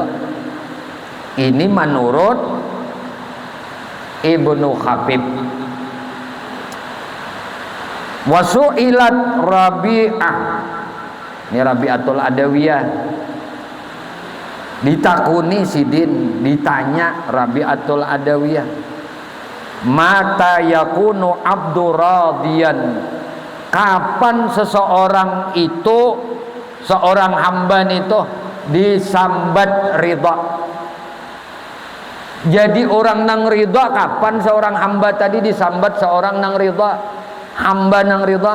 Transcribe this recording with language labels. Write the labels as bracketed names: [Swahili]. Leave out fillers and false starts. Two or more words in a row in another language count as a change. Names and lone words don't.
[Banjar] Ini menurut Ibnu Khabib. [Arabic] وسئلت رابعة, [Banjar] ini Rabi'atul Adawiyah, ditakuni sidin, ditanya Rabi'atul Adawiyah, [Arabic] متى يكون عبد راضيا, [Banjar] kapan seseorang itu, seorang hamba itu disambat ridha. Jadi orang nang ridha, kapan seorang hamba tadi disambat seorang nang ridha, hamba nang ridha?